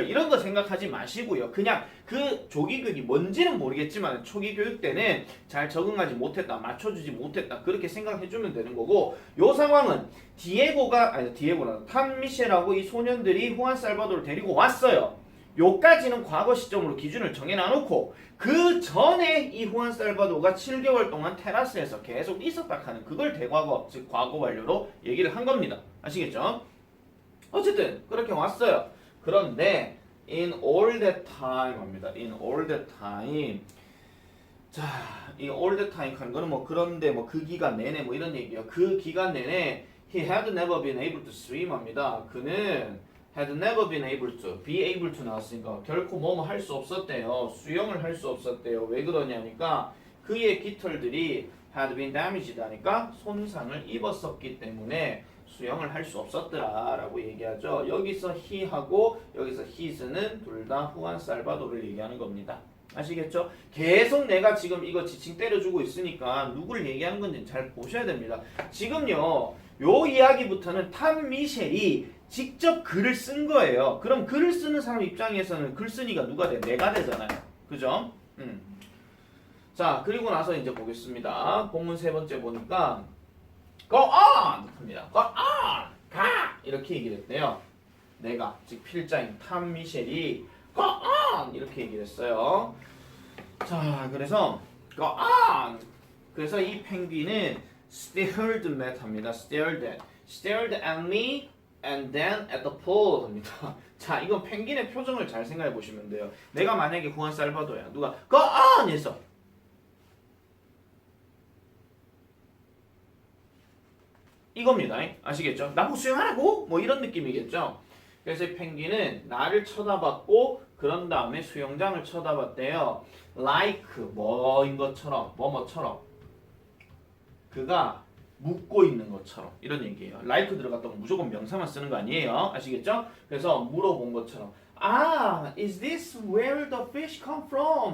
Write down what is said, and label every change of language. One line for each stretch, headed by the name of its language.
Korean: 이런 거 생각하지 마시고요. 그냥 그 조기 교육이 뭔지는 모르겠지만 초기 교육 때는 잘 적응하지 못했다, 맞춰주지 못했다 그렇게 생각해주면 되는 거고 요 상황은 디에고라 탐 미셸하고 이 소년들이 후안 살바도를 데리고 왔어요. 요까지는 과거 시점으로 기준을 정해놔놓고 그 전에 이 후안 살바도가 7개월 동안 테라스에서 계속 있었다 하는 그걸 대과거 즉 과거 완료로 얘기를 한 겁니다. 아시겠죠? 어쨌든 그렇게 왔어요.
English: 그런데 in all that time 합니다. in all that time
Korean: 자, 이 all that time 하는 거는 뭐 그런데 뭐 그 기간 내내 뭐 이런 얘기예요. 그 기간 내내
English: he had never been able to swim 합니다.
Korean: 그는
English: had never been able to,
Korean: be able to 나왔으니까 결코 뭐뭐 할 수 없었대요. 수영을 할 수 없었대요. 왜 그러냐니까 그의 깃털들이
English: had been damaged
Korean: 하니까 손상을 입었었기 때문에 수영을 할 수 없었더라 라고 얘기하죠. 여기서 he하고 여기서 his는 둘 다 후안 살바도를 얘기하는 겁니다. 아시겠죠? 계속 내가 지금 이거 지칭 때려주고 있으니까 누굴 얘기하는 건지 잘 보셔야 됩니다. 지금요 요 이야기부터는 탐 미셸이 직접 글을 쓴 거예요. 그럼 글을 쓰는 사람 입장에서는 글쓴이가 누가 돼? 내가 되잖아요. 그죠? 자, 그리고 나서 이제 보겠습니다. 본문 세 번째 보니까
English: Go on!
Korean: 합니다.
English: Go on!
Korean: 가! 이렇게 얘기를 했대요. 내가, 즉 필자인 탐 미셸이
English: Go on!
Korean: 이렇게 얘기를 했어요. 자, 그래서
English: Go on!
Korean: 그래서 이 펭귄은
English: stared at
Korean: 합니다.
English: stared at me and then at the pool 합니다.
Korean: 자, 이건 펭귄의 표정을 잘 생각해 보시면 돼요. 내가 만약에 후안 살바도야. 누가
English: Go on!
Korean: 했어. 이겁니다. 아시겠죠? 나보고 수영하라고? 뭐 이런 느낌이겠죠? 그래서 이 펭귄은 나를 쳐다봤고 그런 다음에 수영장을 쳐다봤대요. like 뭐인 것처럼 뭐뭐처럼 그가 묻고 있는 것처럼 이런 얘기예요. like 들어갔다고 무조건 명사만 쓰는 거 아니에요. 아시겠죠? 그래서 물어본 것처럼
English: 아, is this where the fish come from?